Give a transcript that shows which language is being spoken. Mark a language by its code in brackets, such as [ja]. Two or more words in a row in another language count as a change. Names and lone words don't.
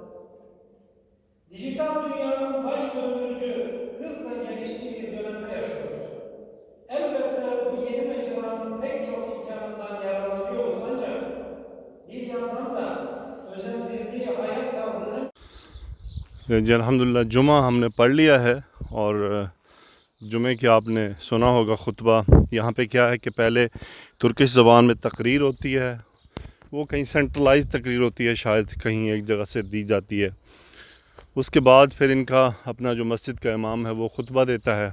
[tr] Dijital dünyanın baş döndürücü, hızla geliştiği bir dönemde yaşıyoruz. Elbette bu yeni mecranın pek çok imkanından yararlanıyoruz ancak bir yandan da özendirdiği hayat tarzının [hi] जी अल्हम्दुलिल्लाह जुमा हमने पढ़ लिया है और जुमे की आपने सुना होगा खुतबा। यहाँ पे क्या है कि पहले तुर्किश ज़बान में तकरीर होती है, वो कहीं सेंट्रलाइज तकरीर होती है, शायद कहीं एक जगह से दी जाती है। उसके बाद फिर इनका अपना जो मस्जिद का इमाम है वो खुतबा देता है।